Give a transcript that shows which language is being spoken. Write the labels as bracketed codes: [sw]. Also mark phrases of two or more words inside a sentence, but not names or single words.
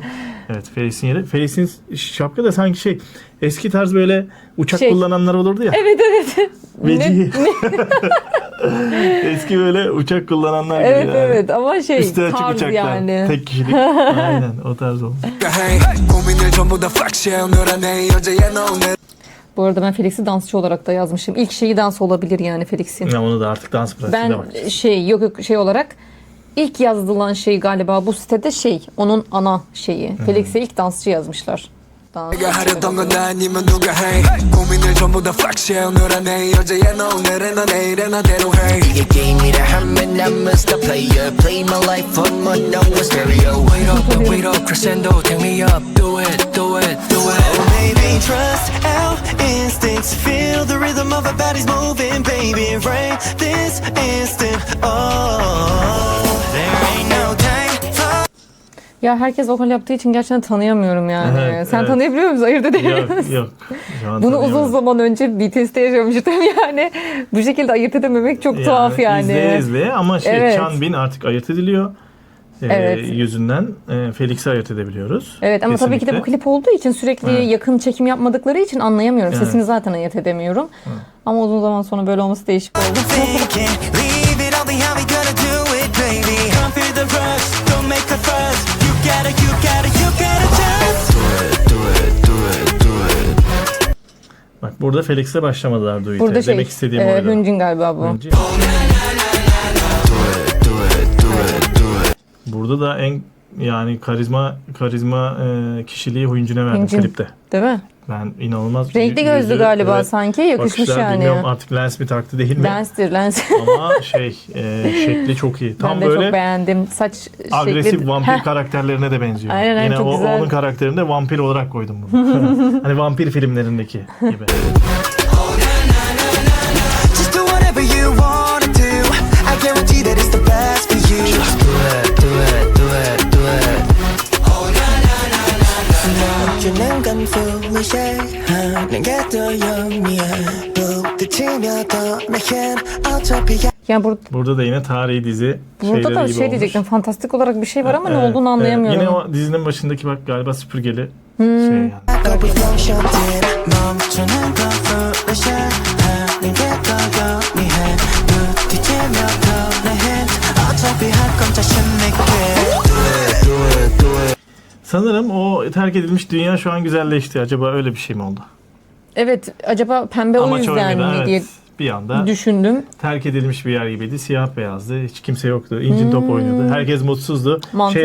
[tr] Evet Felix'in yeri. Felix'in şapka da sanki şey eski tarz böyle uçak Şey. kullananlar olurdu ya. Evet evet. Vecihi. Eski böyle uçak kullananlar gibi Evet yani. evet, ama şey Üstü açık tarz uçaklar. yani. Tek kişilik. Aynen o tarz olmuş. [ko] 해. 고민을 전부 다 flex해. 오늘은 내 여자야 너 오늘. [tr] Bu arada ben Felix'i dansçı olarak da yazmışım. İlk şeyi dans olabilir yani Felix'in. Ya onu da artık dans pratiğine Ben bak. yok şey olarak ilk yazılan şey galiba bu sitede onun ana şeyi. Felix'e ilk dansçı yazmışlar. Dans. [ko] 내가 하려던 건 아니면 누가 해. 고민을 전부 다 flex해. 오늘은 내 여자야 너 오늘은 너 내일은 나대로 해. 이게 게임이라 하면 [en] I'm Mr. Player. Play my life on my number stereo. Wait up, crescendo. Take me up. Do it, do it, do it. Oh, baby, trust our instincts. Feel the rhythm of our bodies moving, baby. Right this instant. Oh, there ain't no time for. [tr] Ya herkes vokal yaptığı için gerçekten tanıyamıyorum yani. Evet, Sen evet. tanıyabiliyor musun? Ayırt edebiliyor Yok musun? yok. Şu an Bunu uzun tanıyamıyorum. zaman önce BTS'te yaşamıştım yani. Bu şekilde ayırt edememek çok tuhaf yani. İzleye ama Evet. Chan Bin artık ayırt ediliyor. Evet. Yüzünden Felix'i ayırt edebiliyoruz. Evet ama tabii ki de bu Kesinlikle. klip olduğu için sürekli Evet. yakın çekim yapmadıkları için anlayamıyorum. Evet. Sesini zaten ayırt edemiyorum. Ama uzun zaman sonra böyle olması değişik oldu. [en] Thinking, leave it all behind. We gotta do it, baby. Come feel the rush. Don't make a fuss. You gotta just. [tr] Bak burada Felix'le başlamadılar duet'e. Burada şey, Demek istediğim oydu. Hüncin galiba bu. Hüncin. Burada da en yani karizma kişiliği Hüncün'e verdim Hüncün. klipte. Değil mi? Ben inanılmaz. Renkli gözlü yüzü, galiba evet, sanki. Yakışmış bakışlar, yani. Bilmiyorum artık lens mi taktı değil mi? Lenstir lens. Ama şekli çok iyi. Tam Ben de böyle çok beğendim. Saç agresif şekli. vampir Heh, karakterlerine de benziyor. Aynen, Yine çok güzel. onun karakterinde vampir olarak koydum bunu. Hani vampir filmlerindeki gibi. [en] Just do whatever you wanna do. I guarantee that it's the best for you. [ko] 주는 건 foolish 하는 게 더 영리해 부딪히며도 내겐 어차피 [tr] yani Burada da yine tarihi dizi burada şeyleri da gibi şey olmuş. diyecektim. Fantastik olarak bir şey var ama ne Evet, olduğunu anlayamıyorum. Yine o dizinin başındaki bak galiba süpürgeli şey yani. [en] Go be motioned [ko] 멈추는 건 foolish 하는 게 더 영리해 부딪히며도 내겐 어차피 할 건 자신 있게 [tr] Sanırım o terk edilmiş dünya şu an güzelleşti. Acaba öyle bir şey mi oldu? Evet, acaba pembe o Amaç yüzden oydu mi evet. diye Bir anda düşündüm. terk edilmiş bir yer gibiydi. Siyah beyazdı. Hiç kimse yoktu. İncin top oynuyordu. Herkes mutsuzdu. Mantıklı.